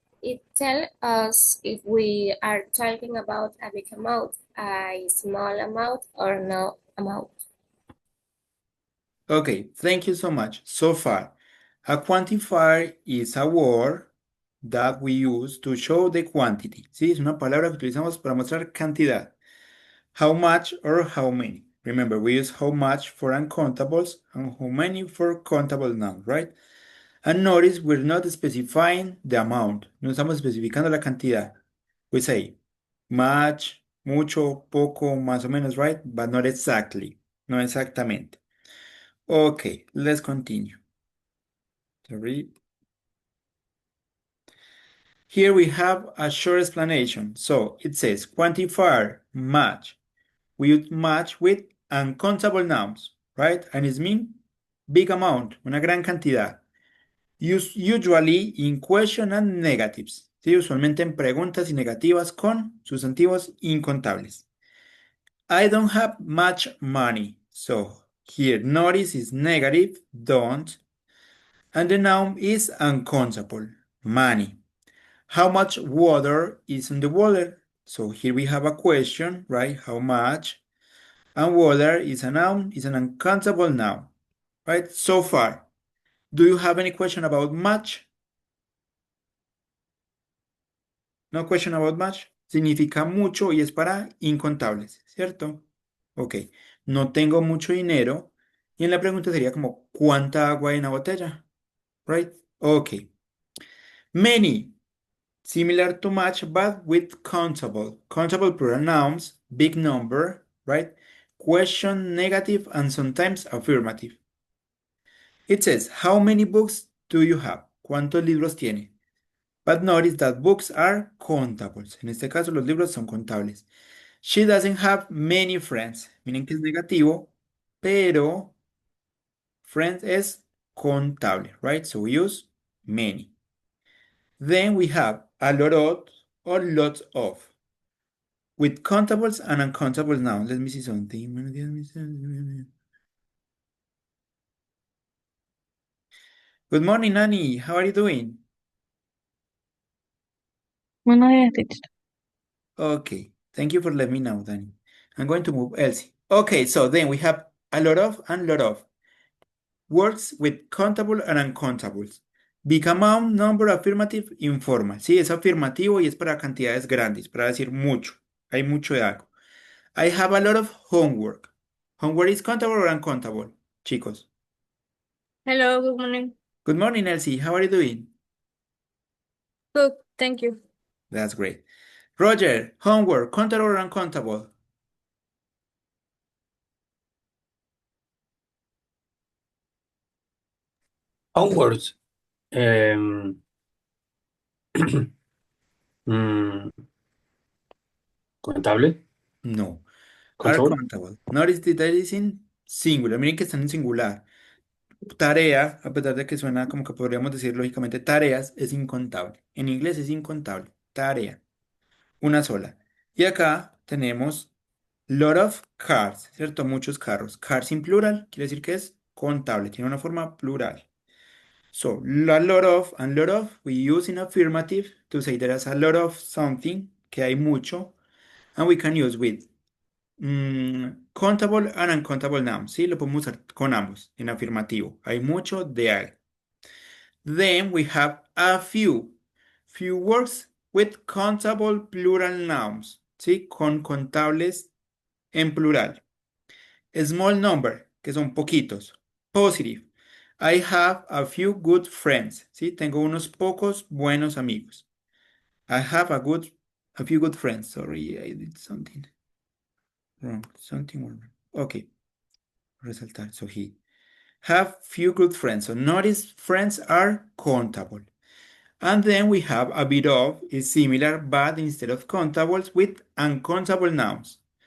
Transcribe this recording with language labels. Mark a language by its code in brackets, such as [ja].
[en] It tells us if we are talking about a big amount, a small amount, or no amount. okay, thank you so much. So far, a quantifier is a word that we use to show the quantity. [es] Sí, es una palabra que utilizamos para mostrar cantidad. [en] How much or how many. Remember, we use how much for uncountables and how many for countable nouns, right? And notice we're not specifying the amount. [es] No estamos especificando la cantidad. [en] We say much, [es] mucho, poco, más o menos, right? [en] But not exactly. [es] No exactamente. [en] Okay, let's continue. Sorry. Here we have a short explanation. So it says quantifier, match. We use match with uncountable nouns, right? And it means big amount, [es] una gran cantidad. [en] Usually in question and negatives. [es] ¿Sí? Usualmente en preguntas y negativas con sustantivos incontables. [en] I don't have much money. So here notice is negative, don't. And the noun is uncountable, money. How much water is in the water? So here we have a question, right? How much? And water is a noun, is an uncountable noun, right? So far, do you have any question about much? No question about much. [es] Significa mucho y es para incontables, ¿cierto? Ok. No tengo mucho dinero. Y en la pregunta sería como, ¿cuánta agua hay en la botella? [en] Right? Ok. Many. Similar to much, but with countable. Countable plural nouns, big number, right? Question, negative, and sometimes affirmative. It says, how many books do you have? [es] ¿Cuántos libros tiene? [en] But notice that books are contables. [es] En este caso, los libros son contables. [en] She doesn't have many friends. [es] Miren que es negativo, pero friends es contable, right? [en] So we use many. Then we have a lot of or lots of. With countables and uncountable nouns. Let me see something. Good morning, Nani. How are you doing? [es] Buenos días, teacher. [en] Okay. Thank you for letting me know, Danny. I'm going to move Elsie. Okay, so then we have a lot of and lot of. Words with countable and uncountables. Big amount, number, affirmative, informal. [es] Sí, es afirmativo y es para cantidades grandes, para decir mucho. Hay mucho de algo. [en] I have a lot of homework. Homework is countable or uncountable, chicos. Hello, good morning. Good morning, Elsie. How are you doing? Good, thank you. That's great. Roger, homework, countable or uncountable? [es] Onwards. em, mm, Contable. [en] No. Are [es] Contable. [en] countable. Notice that is in singular. [es] Miren que están en singular. Tarea, a pesar de que suena como que podríamos decir lógicamente tareas, es incontable. En inglés es incontable. Tarea, una sola. Y acá tenemos lot of cars, ¿cierto? Muchos carros. Cars en plural quiere decir que es contable, tiene una forma plural. [en] So, a lot of and lot of, we use in affirmative to say there is a lot of something, [es] que hay mucho, [en] and we can use with countable and uncountable nouns, ¿sí? [es] Lo podemos usar con ambos, en afirmativo. Hay mucho de algo. [en] Then we have a few. Few words with countable plural nouns, ¿sí? [es] Con contables en plural. [en] A small number, [es] que son poquitos. Positive. [en] I have a few good friends, ¿sí? [es] Tengo unos pocos buenos amigos. [en] I have a few good friends. Sorry, I did something wrong. Something wrong. Okay. Resaltar. So he have few good friends. So notice friends are countable. And then we have a bit of is similar, but instead of countables with uncountable nouns.